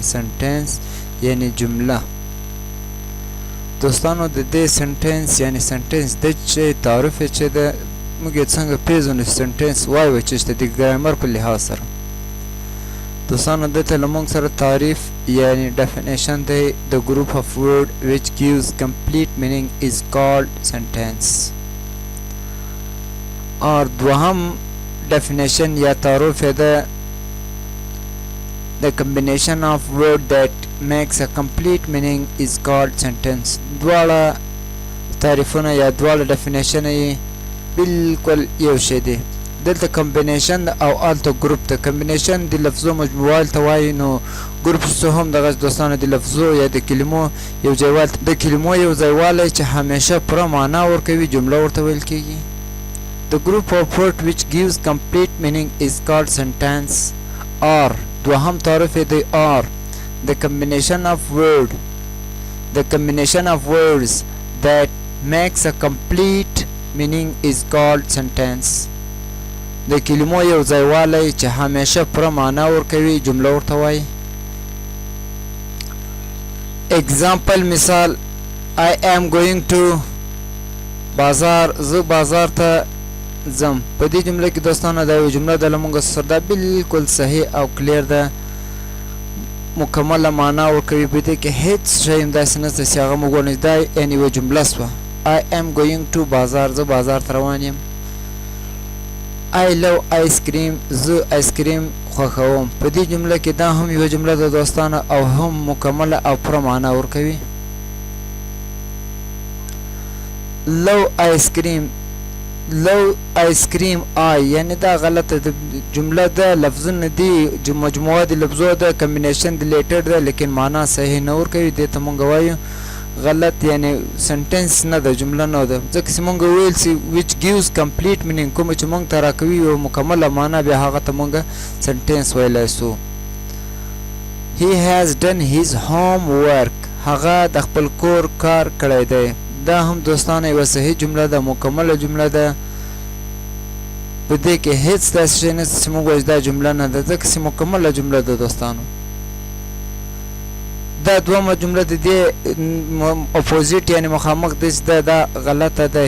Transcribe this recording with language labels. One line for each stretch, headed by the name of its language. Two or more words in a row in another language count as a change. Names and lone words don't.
Pashto: سنټنس یعنې جمله. دوستانو د دې سنټنس یعنې سنټنس د چې تعریف یې چې ده موږ یې څنګه پېژنو چې سنټنس وایو چې د ګرامر په لحاظ سره. دوستانو دلته له موږ سره تعریف یعنی definition دی.
English: The group of word which gives complete meaning is called sentence.
Pashto: اور دوهم
English: definition
Pashto: یا تعریف ده
English: the combination of word that makes a complete meaning is called sentence.
Pashto: دواړه تعریفونه یا دواړه definition یې بالکل یو شی دی. دلته کمبینیشن او الته ګروپ ته کمبینیشن د لفظو مجموعه ته وایي، نو ګروپ څه هم دغه دوستانو د لفظو یا د کلمو یو ځایوال د کلمو یو ځایوالی چې همیشه پوره معنا ورکوي جمله ورته ویل کیږي.
English: The group of word which gives complete meaning is called sentence. or
Pashto: دوهم تعریف دی
English: or the combination of words that makes a complete meaning is called sentence.
Pashto: د کلمو یو ځایوالی چې همیشه پوره معنا ورکوي جمله ورته وایي. اگزامپل مثال
English: I am going to
Pashto: بازار، زه بازار ته ځم. په دې جمله کې دوستانو دا یو جمله ده له موږ سره دا بالکل صحیح او کلیر ده، مکمله معنا ورکوي. په دې کې هیڅ شی هم داسې نشته چې هغه موږ ونه دا یعنې یوه جمله سوه.
English: I am going to
Pashto: بازار، زه بازار ته روان یم.
English: I love ice cream،
Pashto: زه آیس کریم خوښوم. په دې جمله کې دا هم یوه جمله ده دوستانو او هم مکمله او پوره معنا ورکوي.
English: love ice cream I
Pashto: یعنې دا غلطه جمله ده، لفظونه دي مجموعه د لفظو ده، کمبینیشن د لیټر ده، لیکن معنا صحیح نه ورکوي. دې ته مونږ وایو غلط یعنی سنټنس نه ده، جمله نه ده، ځکه چې مونږ ویل چې
English: which gives complete meaning
Pashto: کومه چې مونږ ته راکوي یو مکمله معنا، بیا هغه ته مونږ سنټنس ویلی سو.
English: he has done his homework،
Pashto: هغه د خپل کور کار کړی دی. دا هم دوستانه یوه صحیح جمله ده، مکمله جمله ده. په دې کې هیڅ داسې شی نشته چې مونږ وایو دا جمله نه ده، ځکه چې مکمله جمله ده دوستانو. دا دومره جمله د دې اپوزیټ یعنی مخامخ دی چې دا غلطه ده.